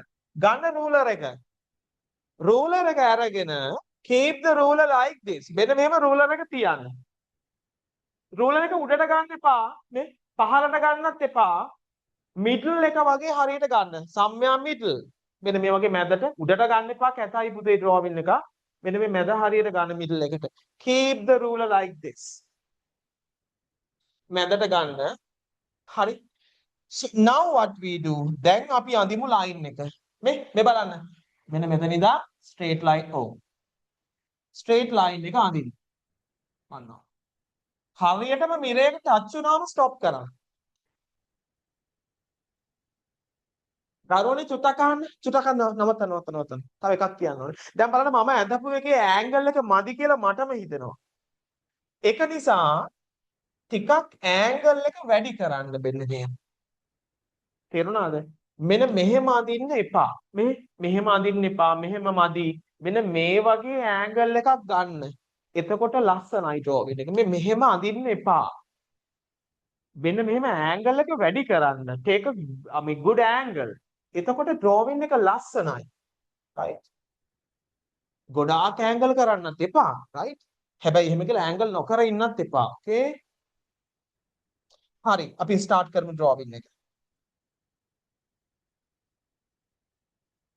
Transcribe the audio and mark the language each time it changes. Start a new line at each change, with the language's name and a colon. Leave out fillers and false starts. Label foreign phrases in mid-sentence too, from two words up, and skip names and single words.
Sinhala: ගන්න ruler එක. ruler එක අරගෙන
English: keep the ruler like this.
Sinhala: මෙන්න මෙහෙම ruler එක තියන්න. ruler එක උඩට ගන්න එපා. මේ පහළට ගන්නත් එපා. middle එක වගේ හරියට ගන්න.
English: somewhere middle.
Sinhala: මෙන්න මේ වගේ මැදට උඩට ගන්න එපා. කැතයි පුතේ drawing එක. මෙන්න මේ මැද හරියට ගන්න middle එකට.
English: keep the ruler like this.
Sinhala: මැදට ගන්න. හරි.
English: So now what we do?
Sinhala: දැන් අපි අඳිමු line එක. මේ බලන්න. මෙන්න මෙතන ඉඳන්
English: straight line straight line
Sinhala: එක අඳින්න. අන්න. හරියටම මිරර් එක touch වුණාම stop කරන්න. දරුවනේ චුට්ටක් අහන්න. චුට්ටක් නවත්තන්න. තව එකක් කියන්න ඕනේ. දැන් බලන්න මම ඇඳපු එකේ angle එක මදි කියලා මටම හිතෙනවා. ඒක නිසා ටිකක් angle එක වැඩි කරන්න මෙන්න මෙහෙම. තේරුණාද? මෙන්න මෙහෙම අඳින්න එපා. මෙහෙම අඳින්න එපා. මෙහෙම මදි. මෙන්න මේ වගේ angle එකක් ගන්න. එතකොට ලස්සනයි drawing එක. මෙහෙම අඳින්න එපා. මෙන්න මෙහෙම angle එක වැඩි කරන්න.
English: take a good angle.
Sinhala: එතකොට drawing එක ලස්සනයි. right? ගොඩාක් angle කරන්නත් එපා. right? හැබැයි එහෙම කියලා angle නොකර ඉන්නත් එපා. okay? හරි. අපි start කරමු drawing එක.